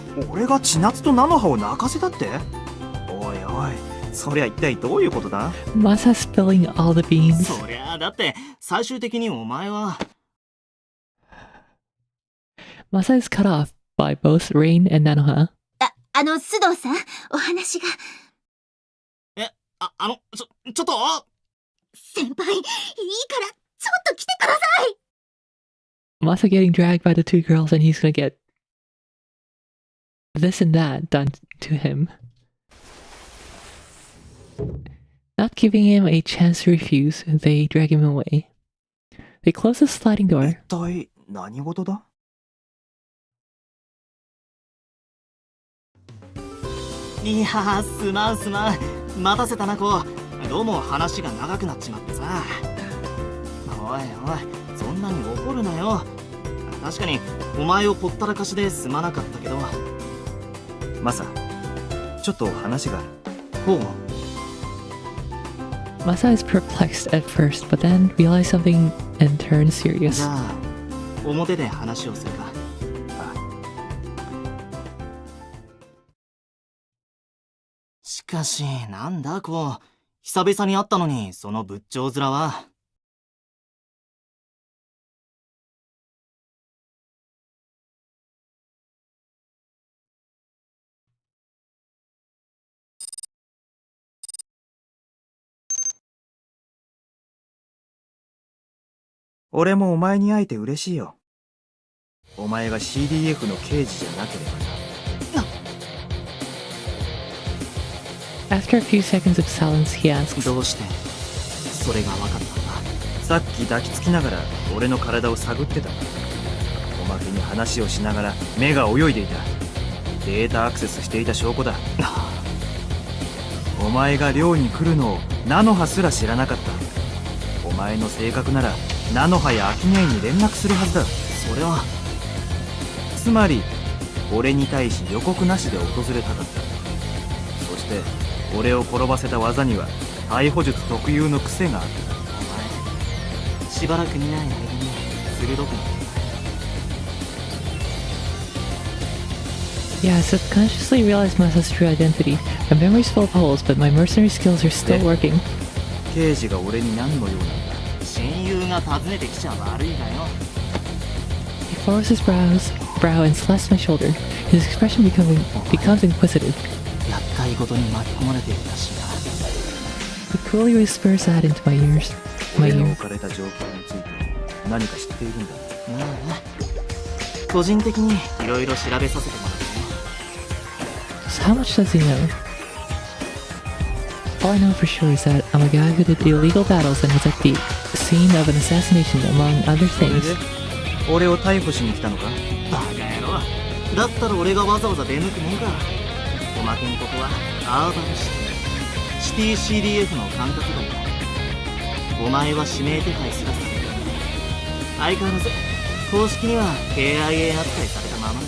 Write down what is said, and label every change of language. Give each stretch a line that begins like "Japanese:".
Japanese: 俺が千夏と菜の葉を泣かせたって？おいおい、そりゃ一体どういうことだ？
English: Masa spilling all the beans.
Japanese: そりゃだって最終的にお前は。
English: Masa is cut off by both Rain and Nanoha.
Japanese: 須藤さん、お話が。ちょっと先輩、いいから、ちょっと来てください。
English: Masa getting dragged by the two girls and he's gonna get this and that done to him. Not giving him a chance to refuse, they drag him away. They close the sliding door.
Japanese: 一体何事だ？いやー、すまんすまん。待たせたな、こう。どうも話が長くなっちまってさ。おいおい、そんなに怒るなよ。確かにお前をほったらかしですまなかったけど。マサ、ちょっと話がある。ほう。
English: Masa is perplexed at first, but then realizes something and turns serious.
Japanese: じゃあ、表で話をするか。しかし、なんだこう。久々に会ったのに、その仏頂面は。俺もお前に会えて嬉しいよ。お前が CDF の刑事じゃなければな。
English: After a few seconds of silence, he asks,
Japanese: どうしてそれが分かったんだ。さっき抱きつきながら俺の体を探ってた。おまけに話をしながら目が泳いでいた。データアクセスしていた証拠だ。お前が寮に来るのをナノハすら知らなかった。お前の性格ならナノハやアキネイに連絡するはずだ。それはつまり俺に対し予告なしで訪れたかった。そして俺を転ばせた技には逮捕術特有の癖があった。お前しばらく見ない間に鋭くなった。
English: Yeah, I subconsciously realized Masa's true identity. My memory's full of holes, but my mercenary skills are still working.
Japanese: 刑事が俺に何の用なんだ。親友が訪ねてきちゃ悪いがよ。
English: He furrows his brow and slaps my shoulder. His expression becomes inquisitive.
Japanese: 厄介事に巻き込まれているらしいな。
English: He coolly whispers that into my ears.
Japanese: 俺の置かれた状況について何か知っているんだ。個人的にいろいろ調べさせてもらったよ。
English: So how much does he know? All I know for sure is that I'm a guy who did the illegal battles and was at the scene of an assassination, among other
Japanese: それ
English: things.
Japanese: で俺を逮捕しに来たのか。バカ野郎。だったら俺がわざわざ出向くもんか。おまけにここはアーバンシティ CDF の管轄外だ。お前は指名手配すらされる。相変わらず公式には KIA 扱いされたままだ。